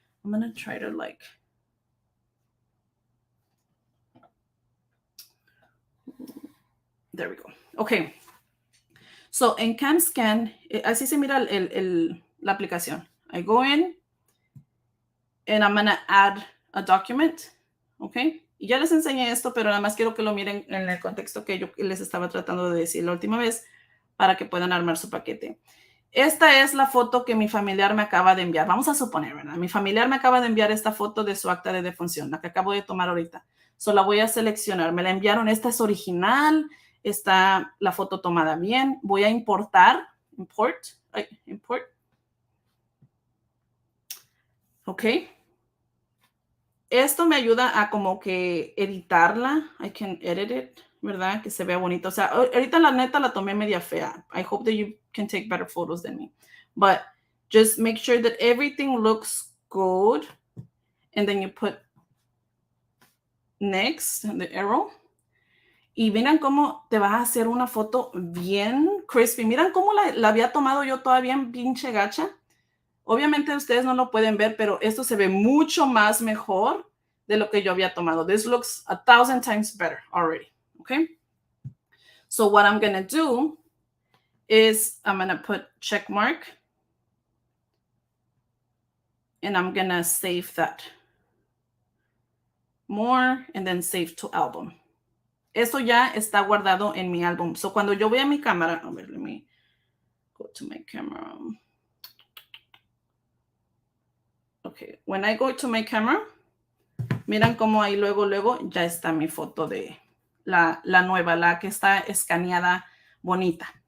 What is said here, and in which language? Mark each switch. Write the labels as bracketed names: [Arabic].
[English] I'm gonna try to there we go. Okay. [Spanish] So en CanScan, así se mira la aplicación. [English] I go in and I'm gonna add a document. Okay. [Spanish] Y ya les enseñé esto, pero nada más quiero que lo miren en el contexto que yo les estaba tratando de decir la última vez para que puedan armar su paquete. Esta es la foto que mi familiar me acaba de enviar. Vamos a suponer, ¿verdad? Mi familiar me acaba de enviar esta foto de su acta de defunción, la que acabo de tomar ahorita. La voy a seleccionar. Me la enviaron. Esta es original. Está la foto tomada bien. Voy a importar. Import. Ok. Esto me ayuda a como que editarla. [English] I can edit it, [Spanish] ¿verdad? Que se vea bonito. O sea, ahorita la neta la tomé media fea. [English] I hope that you can take better photos than me. But just make sure that everything looks good. And then you put next, the arrow. [Spanish] Y miren cómo te vas a hacer una foto bien crispy. Miren cómo la había tomado yo todavía en pinche gacha. Obviamente ustedes no lo pueden ver, pero esto se ve mucho más mejor de lo que yo había tomado. [English] This looks 1,000 times better already, okay? So what I'm going to do is I'm going to put check mark. And I'm going to save that. More, and then save to album. [Spanish] Eso ya está guardado en mi álbum. So cuando yo voy a mi cámara, a ver, [English] let me go to my camera. [Spanish] Okay, [English] when I go to my camera, [Spanish] miran cómo ahí luego ya está mi foto de la nueva, la que está escaneada bonita.